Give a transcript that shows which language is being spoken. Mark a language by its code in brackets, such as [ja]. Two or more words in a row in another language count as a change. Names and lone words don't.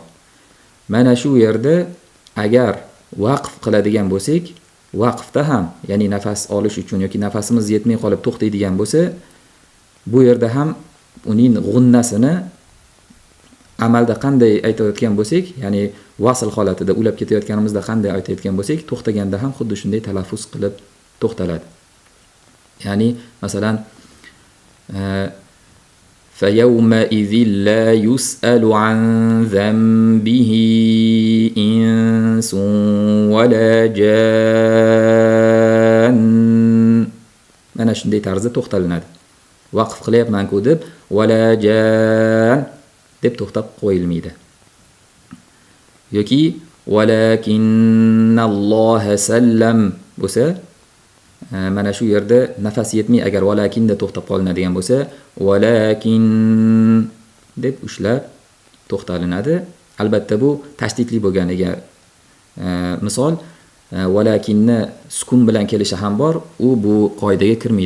[uz] Mana shu yerda agar vaqf qiladigan bo'lsak, vaqfda ham, ya'ni nafas olish uchun yoki nafasimiz yetmay qolib to'xtaydigan bo'lsa, bu yerda ham uning g'unnasini amalda qanday aytayotgan bo'lsak, ya'ni vasl holatida ulab ketayotganimizda qanday aytayotgan bo'lsak, to'xtaganda ham xuddi shunday talaffuz qilib to'xtaladi. Ya'ni masalan [ar] فَيَوْمَئِذٍ لَا يُسْأَلُ عَنْ ذَنْبِهِ إِنْسٌ وَلَا جَانٌّ [uz] mana shunday tarzda to'xtalinadi. Vaqf qilyapman-ku deb [ar] وَلَا جَان [uz] deb to'xtab qo'yilmaydi. Yoki [ar] وَلَكِنَّ اللَّهَ سَلَّمَ [uz] bo'lsa, mana shu yerda nafas yetmay agar valakinda to'xtab qolinadigan bo'lsa, valakin deb ushlab to'xtalinadi. Albatta bu tashdidli bo'lganiga misol, valakinni sukun bilan kelishi ham bor, u bu qoidaga kirmaydi.